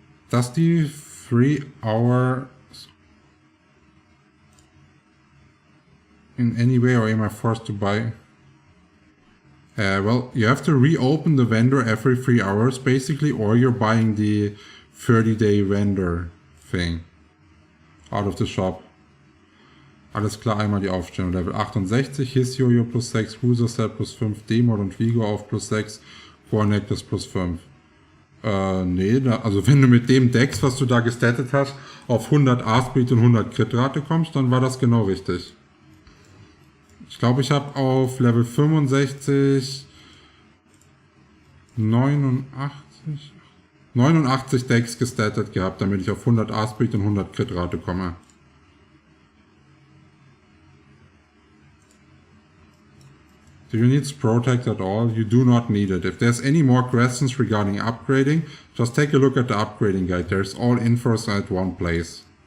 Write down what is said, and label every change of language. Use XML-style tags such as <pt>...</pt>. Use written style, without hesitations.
<en>Does the 3 hours in any way, or am I forced to buy? Well, you have to reopen the vendor every 3 hours basically, or you're buying the 30-day vendor thing out of the shop.</en> <de>Alles klar, einmal die Aufstellung. Level 68, Hiss Jojo plus 6, Cruiser Set plus 5, Demon und Vigo auf plus 6, Core Necklace plus 5. Nee, also wenn du mit dem Dex, was du da gestattet hast, auf 100 A-Speed und 100 Crit-Rate kommst, dann war das genau richtig. Ich glaube, ich habe auf Level 65 89 Dex gestattet gehabt, damit ich auf 100 A-Speed und 100 Crit-Rate komme.</de> <en>Do you need Protect at all? You do not need it. If there's any more questions regarding upgrading, just take a look at the upgrading guide. There's all infos at one place.</en>